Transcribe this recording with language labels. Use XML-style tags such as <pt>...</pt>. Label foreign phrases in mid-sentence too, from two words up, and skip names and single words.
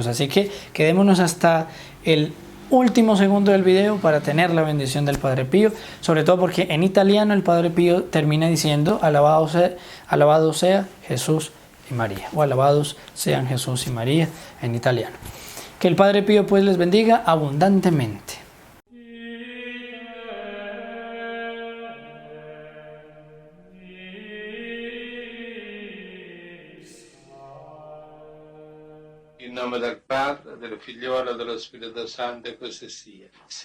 <es>Así que quedémonos hasta el último segundo del video para tener la bendición del Padre Pío, sobre todo porque en italiano el Padre Pío termina diciendo: alabado sea Jesús y María, o alabados sean Jesús y María en italiano. Que el Padre Pío pues les bendiga abundantemente.</es> <it>In nome del Padre, del Figliolo e dello Spirito Santo, e così sia.</it>